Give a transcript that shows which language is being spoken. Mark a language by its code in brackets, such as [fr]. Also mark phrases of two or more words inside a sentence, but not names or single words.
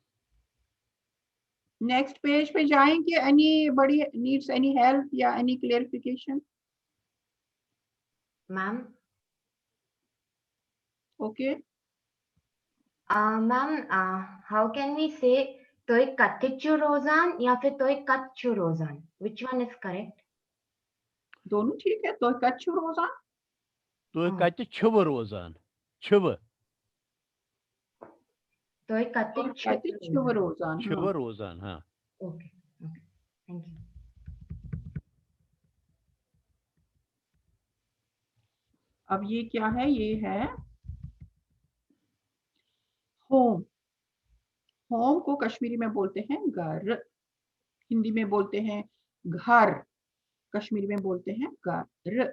[en] next page [hi] पे जाएंगे। [en] anybody needs any help या any clarification? मैम ओके ma'am, how can we say [ks] تُہۍ کتھِ چھِو روزان [hi] या फिर [ks] تُہۍ کتھ چھِو روزان? [en] which one is correct? [hi] दोनों ठीक है। तो [ks] कच्चू रोजान, [hi] तो कहते [ks] छुब रोजान, छुब تُہۍ کتھِ چھِو روزان. چھِو روزان. हाँ, [en] okay okay, thank you. [hi] अब ये क्या है? ये है होम। होम को कश्मीरी में बोलते हैं घर, हिंदी में बोलते हैं घर, कश्मीरी में बोलते हैं घर।